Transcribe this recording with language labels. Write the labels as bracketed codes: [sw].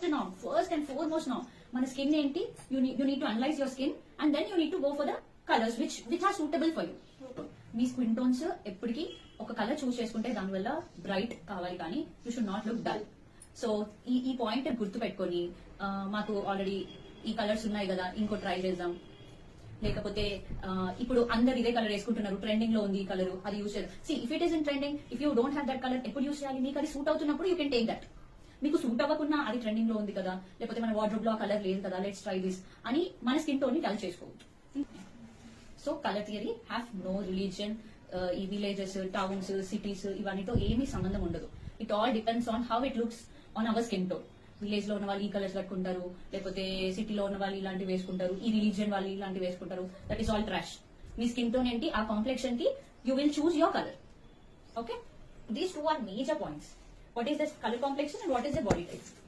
[en] now, first and foremost now, [te] మన skin ఏంటి, [en] you need to analyze your skin and then you need to go for the colors which are suitable for you. [te] మీ skin tones ఎప్పటికీ ఒక colour చూస్ చేసుకుంటే దానివల్ల bright కావాలి, కానీ [en] You should not look dull. [te] So ఈ point గుర్తు పెట్టుకొని మాకు ఆల్రెడీ ఈ కలర్స్ ఉన్నాయి కదా, ఇంకో ట్రై చేద్దాం, లేకపోతే ఇప్పుడు అందరు ఇదే కలర్ వేసుకుంటున్నారు, ట్రెండింగ్ లో ఉంది ఈ కలర్, అది యూస్ చేయాలి. [en] see if it is in trending, if you don't have that colour, [te] ఎప్పుడు యూస్ చేయాలి? మీకు అది సూట్ అవుతున్నప్పుడు [en] You can take that. [te] మీకు సూట్ అవ్వకుండా అది ట్రెండింగ్ లో ఉంది కదా, లేకపోతే మన వార్డ్రోబ్ లో ఆ కలర్ లేదు కదా, [en] let's try this [te] అని మన స్కిన్ టోన్ ని టచ్ చేసుకోవచ్చు. [en] So colour theory have no religion. [te] ఈ విలేజెస్, టౌన్స్, సిటీస్ ఇవన్నీతో ఏమీ సంబంధం ఉండదు. [en] It all depends on how it looks on our skin tone. [te] Village లో ఉన్న వాళ్ళు ఈ కలర్స్ కట్టుకుంటారు, లేకపోతే సిటీలో ఉన్న వాళ్ళు ఇలాంటివి వేసుకుంటారు, ఈ రిలీజియన్ వాళ్ళు ఇలాంటివి వేసుకుంటారు. [en] That is all trash. [te] మీ skin tone ఏంటి, ఆ కాంప్లెక్షన్ కి you will choose your colour. [en] Okay, these two are major points. What is this color complexion and what is the body type?